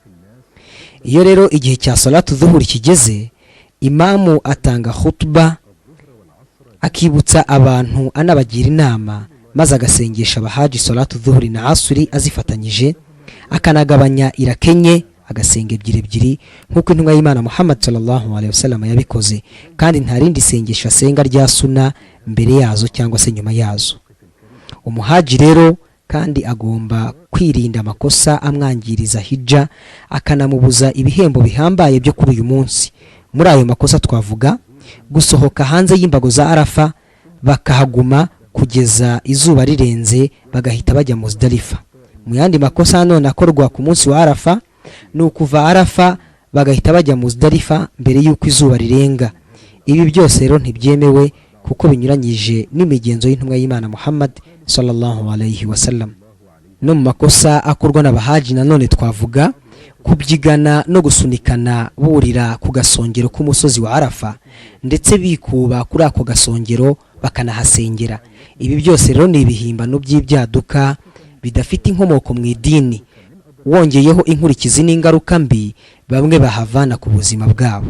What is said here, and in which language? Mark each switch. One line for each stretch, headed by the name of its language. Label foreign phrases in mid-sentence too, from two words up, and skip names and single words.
Kinyarwanda: Iyo rero igihe cya salatu dhuhuri kigeze, imamu atanga khutba akibutsa abantu anabagira inama, maze agasengesha abahaji salatu dhuhuri na asuri azifatanyije, akanagabanya irakenye agasenga ebyiri nk'uko intumwa y'Imana Muhammad
Arabic: صلى الله عليه وسلم
Kinyarwanda: yabikoze, kandi nta rindi sengesho asenga rya sunna mbere yazo cyangwa se nyuma yazo. Umuhaji rero kandi agomba kwirinda amakosa amwangiriza hijja, akanamubuza ibihembo bihambaye byo kuri uyu munsi. Muri ayo makosa twavuga gusohoka hanze y'imbago za Arafa bakahaguma kugeza izuba rirenze bagahita bajya Muzdalifa. Mu yandi makosa none akorwa ku munsi wa Arafa ni ukuva Arafa bagahita bajya Muzdalifa mbere y'uko izuba rirenga. Ibi byose rero ntibyemewe kuko binyuranyije n'imigenzo y'intumwa y'Imana Muhammad
Arabic: صلى الله عليه وسلم.
Kinyarwanda: No mu makosa akorwa n'abahaji nanone twavuga kubyigana no gusunikana burira ku gasongero k'umusozi wa Arafa, ndetse bikuba kuri ako gasongero bakanahasengera. Ibi byose rero ni ibihimbano by'ibyaduka bidafite inkomoko mu idini, wongeyeho inkurikizi n'ingaruka mbi bamwe bahavana ku buzima bwabo.